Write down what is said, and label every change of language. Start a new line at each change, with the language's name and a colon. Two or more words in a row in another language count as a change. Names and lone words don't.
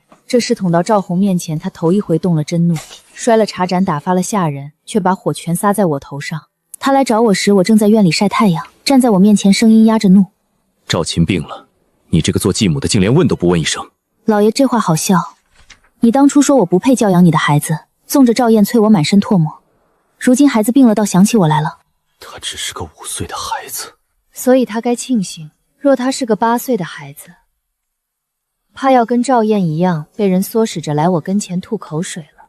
Chinese: 這事捅到趙紅面前，她頭一回動了真怒，摔了茶盞，打發了下人，卻把火全撒在我頭上。她來找我時，我正在院裡曬太陽，站在我面前，聲音壓着怒： 趙琴病了，你這個做繼母的竟連問都不問一聲。老爺，這話好笑。你當初說我不配教養你的孩子，縱着趙燕催我滿身唾沫，如今孩子病了，倒想起我來了。他只是個5歲的孩子，所以他該慶幸。若他是個8歲的孩子，怕要跟趙燕一樣被人唆使着來我跟前吐口水了。